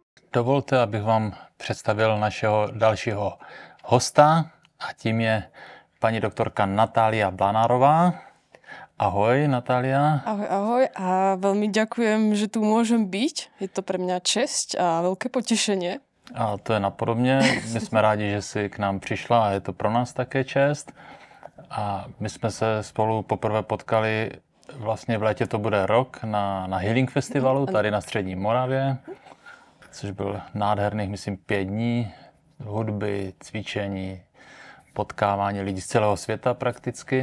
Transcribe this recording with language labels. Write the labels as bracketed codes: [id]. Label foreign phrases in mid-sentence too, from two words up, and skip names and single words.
[cs] Dovolte, abych vám představil našeho dalšího hosta a tím je paní doktorka Natália Blanárová. Ahoj, Natália. [sk] Ahoj, ahoj a veľmi ďakujem, že tu môžem byť. Je to pre mňa česť a veľké potešenie. [cs] A to je napodobně. My jsme rádi, že jsi k nám přišla a je to pro nás také čest. A my jsme se spolu poprvé potkali, vlastně v létě to bude rok, na Healing Festivalu tady na Střední Moravě, což byl nádherných, myslím, 5 dní hudby, cvičení, potkávání lidí z celého světa prakticky.